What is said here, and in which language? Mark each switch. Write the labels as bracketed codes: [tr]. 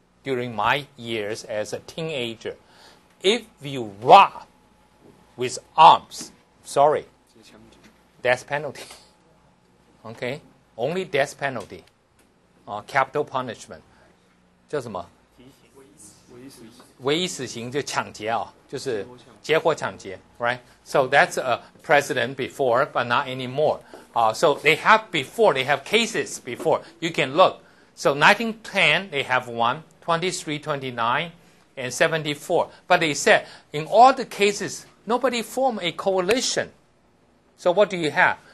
[en] during my years as a teenager. If you rob with arms, sorry, death penalty. Okay, only death penalty, capital punishment. [zh] 叫什么？唯一死刑就抢劫啊，就是劫或抢劫 right? [en] So that's a precedent before, but not anymore. So they have cases before. You can look. So 1910, they have one, 23, 29, and 74. But they said, in all the cases, nobody formed a coalition. So what do you have?